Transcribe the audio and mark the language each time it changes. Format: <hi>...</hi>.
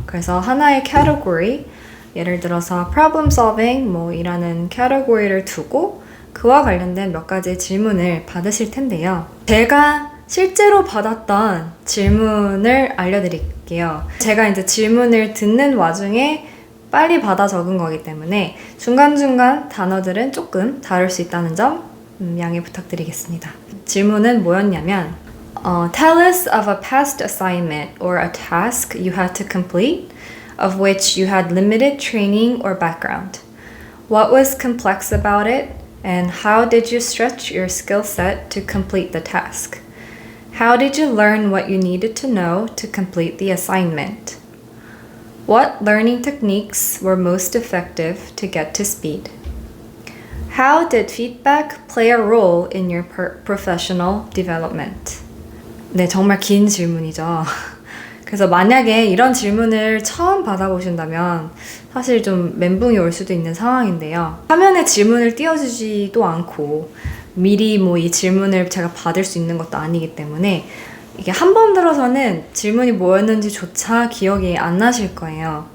<ko>그래서 하나의 category, 예를 들어서 problem solving 이라는 category를 두고 그와 관련된 몇 가지 질문을 받으실 텐데요. 제가 실제로 받았던 질문을 알려드릴게요. 제가 이제 질문을 듣는 와중에 빨리 받아 적은 거기 때문에 중간중간 단어들은 조금 다를 수 있다는 점 양해 부탁드리겠습니다. 질문은 뭐였냐면</ko> <en>Tell us of a past assignment or a task you had to complete of which you had limited training or background. What was complex about it and how did you stretch your skill set to complete the task? How did you learn what you needed to know to complete the assignment? What learning techniques were most effective to get to speed? How did feedback play a role in your professional development?</en> <ko>네, 정말 긴 질문이죠. 그래서 만약에 이런 질문을 처음 받아보신다면 사실 좀 멘붕이 올 수도 있는 상황인데요. 화면에 질문을 띄워주지도 않고 미리 뭐 이 질문을 제가 받을 수 있는 것도 아니기 때문에 이게 한 번 들어서는 질문이 뭐였는지조차 기억이 안 나실 거예요.</ko>